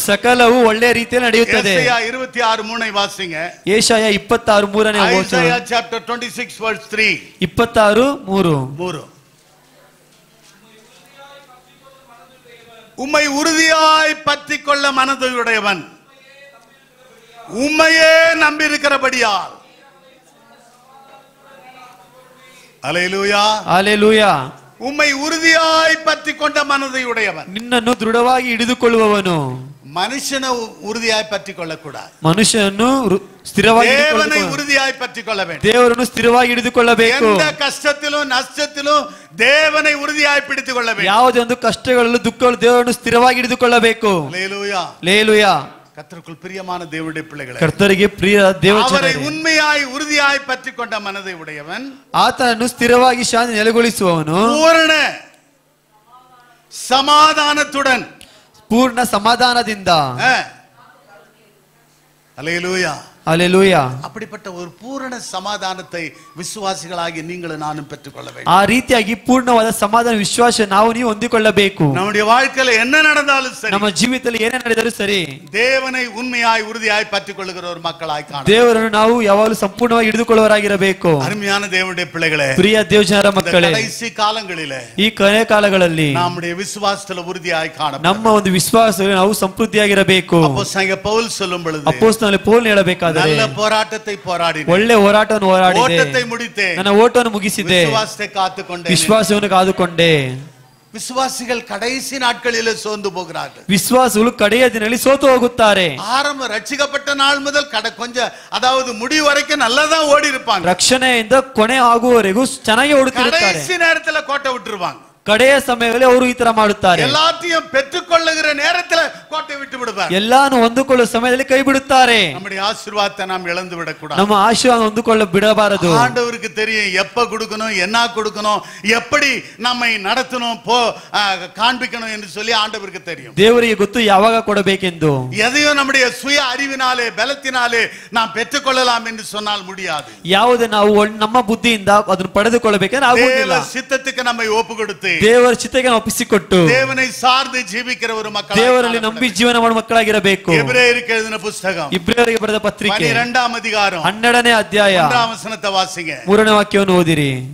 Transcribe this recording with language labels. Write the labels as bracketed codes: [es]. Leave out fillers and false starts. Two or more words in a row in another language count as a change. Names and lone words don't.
[kn] ಸಕಲವು ಒಳ್ಳೆಯ ರೀತಿಯಲ್ಲಿ ನಡೆಯುತ್ತದೆ. [ta] ಯೆಶಾಯ 26:3 வாசிங்க. [kn] ಯೆಶಾಯ 26:3ನೇ ವಚನ. [en] Isaiah chapter 26 verse 3. 26:3. [ta] உம்மை உறுதியாய் பற்றிக் கொள்ள மனதுடையவன், உம்மையே நம்பியிருக்கிறபடியால். அல்லேலூயா, ஹalleluya. உம்மை உறுதியாய் பற்றிக் கொண்ட மனதுடையவன். [kn] ನಿನ್ನನ್ನು ದೃಢವಾಗಿ ಹಿಡಿದುಕೊಳ್ಳುವವನು. [ta] மனுஷனை உறுதியாய் பற்றிக் கொள்ளக்கூடாது. [kn] ಮನುಷ್ಯನನ್ನು ಸ್ಥಿರವಾಗಿ [ta] தேவனை உறுதியாய் பற்றிக் கொள்ள வேண்டும். [kn] ದೇವರನ್ನು ಸ್ಥಿರವಾಗಿ ಹಿಡಿದುಕೊಳ್ಳಬೇಕು. [ta] எந்த கஷ்டத்திலும் நஷ்டத்திலும் தேவனை உறுதியாய் பிடித்துக் கொள்ள வேண்டும். [kn] ಯಾವುದೇ ಒಂದು ಕಷ್ಟಗಳಲ್ಲೂ ದುಃಖಗಳು ದೇವರನ್ನು ಸ್ಥಿರವಾಗಿ ಹಿಡಿದುಕೊಳ್ಳಬೇಕು. [ta] அல்லேலூயா, ஹalleluya. கர்த்தருக்குள் பிரியமான தேவனுடைய பிள்ளைகளே, [kn] ಕರ್ತರಿಗೆ ಪ್ರಿಯ [ta] அவரை [kn] ದೇವಜನರೇ, [ta] உண்மையாய் உறுதியாய் பற்றிக் கொண்ட மனதை உடையவன், [kn] ಆತನನ್ನು ಸ್ಥಿರವಾಗಿ ಶಾಂತಿ ನೆಲೆಗೊಳಿಸುವವನು [ta] பூரண சமாதானத்துடன், [kn] ಪೂರ್ಣ ಸಮಾಧಾನದಿಂದ. [ta] அல்லேலூயா, ஹalleluya. அப்படிப்பட்ட ஒரு பூரண சமாதானத்தை விசுவாசிகளாகி நீங்களும் நானும் பெற்றுக்கொள்ள வேண்டும். [kn] ಆ ರೀತಿಯಾಗಿ ಪೂರ್ಣವಾದ ಸಮಾಧಾನ ವಿಶ್ವಾಸ ನಾವು ನೀವು ಹೊಂದಿಕೊಳ್ಳಬೇಕು. [ta] நம்முடைய வாழ்க்கையில என்ன நடந்தாலும் சரி, [kn] ನಮ್ಮ ಜೀವಿತದಲ್ಲಿ ಏನೇ ನಡೆದರೂ ಸರಿ, [ta] தேவனை உண்மையாய் உறுதியாய் பற்றிக் கொள்ளுகிற ஒரு மக்களாய் காண [kn] ದೇವರನ್ನು ನಾವು ಯಾವಾಗಲೂ ಸಂಪೂರ್ಣವಾಗಿ ಹಿಡಿದುಕೊಳ್ಳುವರಾಗಿರಬೇಕು. [ta] அருமையான தேவனுடைய பிள்ளைகளே, [kn] ಪ್ರಿಯ ದೇವಜನರ ಮಕ್ಕಳೇ, [ta] கடைசி காலங்களிலே [kn] ಈ ಕೊನೆ ಕಾಲಗಳಲ್ಲಿ [ta] நம்முடைய விசுவாசத்துல உறுதியாய் காண [kn] ನಮ್ಮ ಒಂದು ವಿಶ್ವಾಸದಲ್ಲಿ ನಾವು ಸಮೃದ್ಧಿಯಾಗಿರಬೇಕು. [ta] அப்போஸ்தலனாகிய ಪೌಲ್ சொல்லும் பொழுது, [kn] ಅಪೊಸ್ತಲನಾದ ಪೌಲ್ ಹೇಳಬೇಕಾದರೆ, [ta] நல்ல போராட்டத்தை போராடினேன், [kn] ಒಳ್ಳೆ ಹೋರಾಟವನ್ನು ಹೋರಾಡಿದೆ, [ta] ஓட்டத்தை முடித்தேன், [kn] ನನ್ನ ಓಟವನ್ನು ಮುಗಿಸಿದೆ, [ta] விசுவாசத்தை காத்துக்கொண்டேன். [kn] ವಿಶ್ವಾಸವನ್ನು ಕಾದುಕೊಂಡೆ. [ta] விசுவாசிகள் கடைசி நாட்களிலே சோர்ந்து போகிறார்கள். [kn] ವಿಶ್ವಾಸಗಳು ಕಡೆಯ ದಿನದಲ್ಲಿ ಸೋತು ಹೋಗುತ್ತಾರೆ. [ta] ஆரம்ப ரட்சிக்கப்பட்ட நாள் முதல் கொஞ்சம் அதாவது முடிவு வரைக்கும் நல்லதா ஓடி இருப்பாங்க. [kn] ರಕ್ಷಣೆಯಿಂದ ಕೊನೆ ಆಗುವವರೆಗೂ ಚೆನ್ನಾಗಿ ಓಡುತ್ತಿರುತ್ತಾರೆ. [ta] கடைசி நேரத்துல கோட்டை விட்டுருவாங்க. [kn] ಕಡೆಯ ಸಮಯದಲ್ಲಿ ಅವರು ಈ ತರ ಮಾಡುತ್ತಾರೆ. [ta] எல்லாத்தையும் பெற்றுக்கொள்ளுகிற நேரத்துல கோட்டை விட்டு விடுவாங்க. [kn] ಎಲ್ಲಾನು ಹೊಂದಿಕೊಳ್ಳುವ ಸಮಯದಲ್ಲಿ ಕೈ ಬಿಡುತ್ತಾರೆ. [ta] நம்முடைய ஆசீர்வாதத்தை நாம் இழந்து விடக்கூடாது. [kn] ನಮ್ಮ ಆಶೀರ್ವಾದ ಹೊಂದಿಕೊಳ್ಳ ಬಿಡಬಾರದು. [ta] ஆண்டவருக்கு தெரியும் எப்ப கொடுக்கணும், என்ன கொடுக்கணும், எப்படி நம்மை நடத்தணும், காண்பிக்கணும் என்று சொல்லி ஆண்டவருக்கு தெரியும். [kn] ದೇವರಿಗೆ ಗೊತ್ತು ಯಾವಾಗ ಕೊಡಬೇಕೆಂದು. [ta] எதையும் நம்முடைய சுய அறிவினாலே பலத்தினாலே நாம் பெற்றுக்கொள்ளலாம் என்று சொன்னால் முடியாது. [kn] ಯಾವುದೇ ನಾವು ನಮ್ಮ ಬುದ್ಧಿಯಿಂದ ಅದನ್ನು ಪಡೆದುಕೊಳ್ಳಬೇಕೆಂದ್ರೆ ಆಗುವುದಿಲ್ಲ. [ta] தேவ சித்தத்துக்கு நம்மை ஒப்பு கொடுத்து [kn] ದೇವರ ಚಿತ್ತಕ್ಕೆ ಒಪ್ಪಿಸಿಕೊಟ್ಟು [ta] தேவனை சார்ந்து ஜீவிக்கிற ஒரு மக்கள், [kn] ದೇವರಲ್ಲಿ ನಂಬಿ ಜೀವನ ಮಾಡುವ ಮಕ್ಕಳಾಗಿರಬೇಕು. [ta] எபிரேயருக்கு எழுதின புத்தகம் [kn] ಇಬ್ರಿಯರಿಗೆ ಬರೆದ ಪತ್ರಿಕೆ [ta] 12ாம் அதிகாரம் [kn] 12ನೇ ಅಧ್ಯಾಯ [ta] 1ாம் வசனத்தை வாசிங்க. [kn] 3ನೇ ವಾಕ್ಯವನ್ನು ಓದಿರಿ.